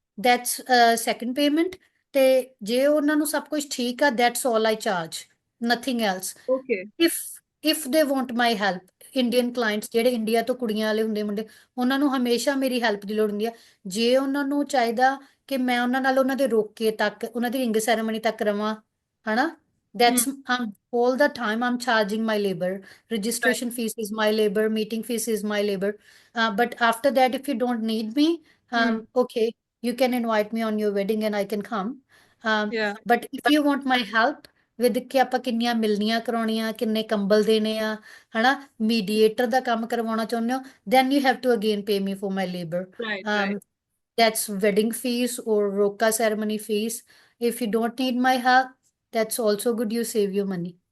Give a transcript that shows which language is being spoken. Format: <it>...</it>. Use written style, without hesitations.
<en>that's second payment</en> <pa>ਤੇ ਜੇ ਉਹਨਾਂ ਨੂੰ ਸਭ ਕੁਝ ਠੀਕ ਆ</pa> <en>That's all I charge nothing else okay. If if they want my help</en> <pa>Indian clients ਜਿਹੜੇ ਇੰਡੀਆ ਤੋਂ ਕੁੜੀਆਂ ਵਾਲੇ ਹੁੰਦੇ ਮੁੰਡੇ ਉਹਨਾਂ ਨੂੰ ਹਮੇਸ਼ਾ ਮੇਰੀ ਹੈਲਪ ਦੀ ਲੋੜ ਹੁੰਦੀ ਆ ਜੇ ਉਹਨਾਂ ਨੂੰ ਚਾਹੀਦਾ ਕਿ ਮੈਂ ਉਹਨਾਂ ਨਾਲ ਉਹਨਾਂ ਦੇ ਰੋਕੇ ਤੱਕ ਉਹਨਾਂ ਦੀ ਰਿੰਗ ਸੈਰੇਮਨੀ ਤੱਕ ਰਵਾਂ ਹਨਾ हम्म।</pa> <en>that's all the time I'm charging my labor right. registration fees is my labor meeting fees is my labor but after that if you don't need me hmm. okay you can invite me on your wedding and I can come yeah. but if you want my help with</en> <pa>ਕਿ ਆਪਾਂ ਕਿੰਨੀਆਂ ਮਿਲਣੀਆਂ ਕਰਾਉਣੀਆਂ ਕਿੰਨੇ ਕੰਬਲ ਦੇਣੇ ਆ ਹਨਾ ਮੀਡੀਏਟਰ ਦਾ ਕੰਮ ਕਰਵਾਉਣਾ ਚਾਹੁੰਦੇ ਹੋ</pa> <en>then you have to again pay me for my labor right. Right. um, that's wedding fees or roka ceremony fees if you don't need my help that's also good you save your money</en>